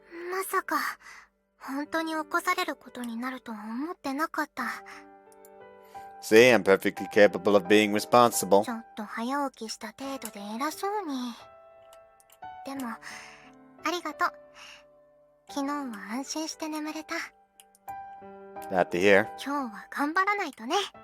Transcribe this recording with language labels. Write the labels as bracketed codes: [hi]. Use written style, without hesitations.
[ja] まさか本当に起こされることになるとは思ってなかった。 [en] See, I'm perfectly capable of being responsible. [ja] ちょっと早起きした程度で偉そうに。でもありがとう。昨日は安心して眠れた。 [en] Glad to hear. [ja] 今日は頑張らないとね。